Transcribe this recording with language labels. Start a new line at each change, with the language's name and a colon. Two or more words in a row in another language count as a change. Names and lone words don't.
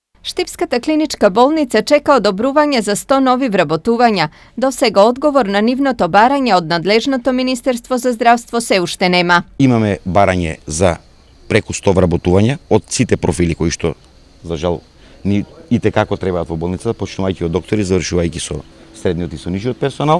Macedonian: Štipskата klinička bolnica čeka odobruvanje za 100 novi вработувања. До сега одговор на нивното барање од надлежното Министерство за здравство се уште нема. Имаме барање за преку 100 вработувања од сите профили кои што, за жал, ни и како требаат во болницата, почнувајќи од доктори, завршувајќи со средниот и со нижиот персонал.